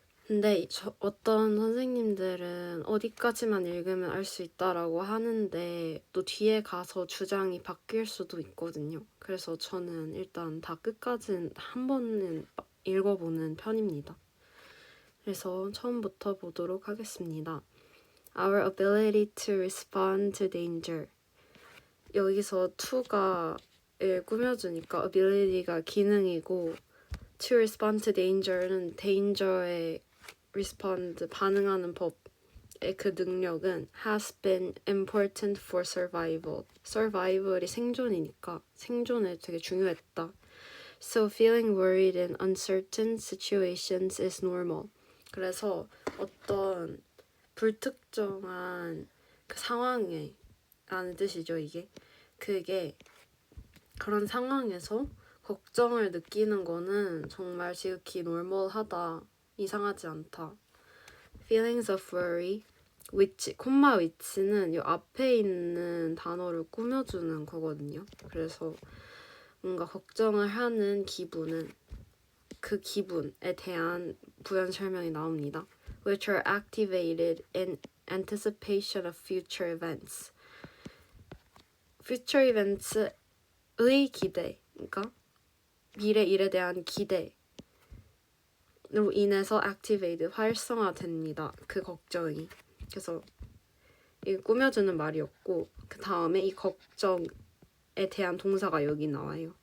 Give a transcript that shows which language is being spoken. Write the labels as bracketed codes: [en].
[ko] 근데 어떤 선생님들은 어디까지만 읽으면 알 수 있다라고 하는데 또 뒤에 가서 주장이 바뀔 수도 있거든요. 그래서 저는 일단 다 끝까지는 한 번은 읽어보는 편입니다. 그래서 처음부터 보도록 하겠습니다. [en] Our ability to respond to danger. [ko] 여기서 to가 꾸며주니까 ability가 기능이고 to respond to danger는 danger에 respond 반응하는 법의 그 능력은 [en] has been important for survival. [ko] survival이 생존이니까 생존에 되게 중요했다. [en] So feeling worried in uncertain situations is normal. [ko] 그래서 어떤 불특정한 그 상황에 라는 뜻이죠, 이게. 그게 그런 상황에서 걱정을 느끼는 거는 정말 지극히 노멀하다, 이상하지 않다. [en] Feelings of worry, which, [ko] 콤마 which는 이 앞에 있는 단어를 꾸며주는 거거든요. 그래서 뭔가 걱정을 하는 기분은 그 기분에 대한 부연 설명이 나옵니다. [en] Which are activated in anticipation of future events. [ko] Future events의 기대, 그러니까 미래 일에 대한 기대로 인해서 activated, 활성화됩니다. 그 걱정이. 그래서 이 꾸며주는 말이었고 그 다음에 이 걱정에 대한 동사가 여기 나와요.